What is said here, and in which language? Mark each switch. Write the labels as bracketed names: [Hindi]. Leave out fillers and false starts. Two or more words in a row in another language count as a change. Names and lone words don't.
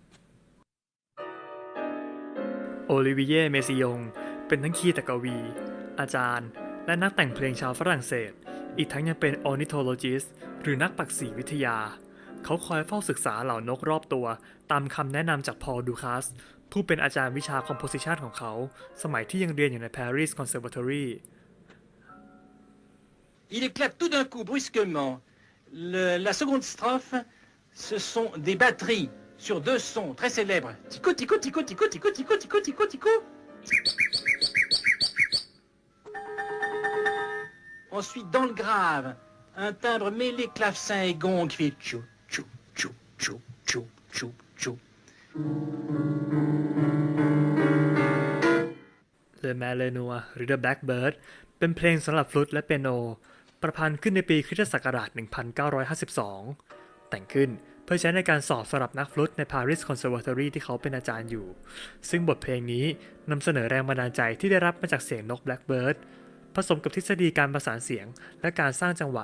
[Thai] โอลิเวียเมซิยงเป็นทั้งคีตกวีอาจารย์และนักแต่งเพลงชาวฝรั่งเศสอีกทั้งยังเป็น ornithologist หรือนักปักษีวิทยาเขาคอยเฝ้าศึกษาเหล่านกรอบตัวตามคำแนะนำจากพอล ดูคัสผู้เป็นอาจารย์วิชา composition ของเขาสมัยที่ยังเรียนอยู่ใน Paris Conservatory [French] Il éclate tout d'un coup brusquement. La seconde strophe, ce sont des batteries sur deux sons très célèbres. Tico, tico, tico, tico, tico, tico, tico, tico, tico. Ensuite, dans le grave, un timbre mêlé clavecin et gong qui fait tchou, tchou, tchou, tchou, tchou, tchou, tchou. [Thai] Le Malinois หรือ The Blackbird เป็นเพลงสำหรับฟลุตและเปียโนประพันธ์ขึ้นในปีคริสตศักราช 1952 แต่งขึ้นเพื่อใช้ในการสอบสำหรับนักฟลุตใน Paris Conservatory ที่เขาเป็นอาจารย์ อยู่ซึ่งบทเพลงนี้นำเสนอแรงบันดาลใจที่ได้รับมาจากเสียงนก Blackbird ผสมกับทฤษฎีการประสานเสียงและการสร้างจังหวะ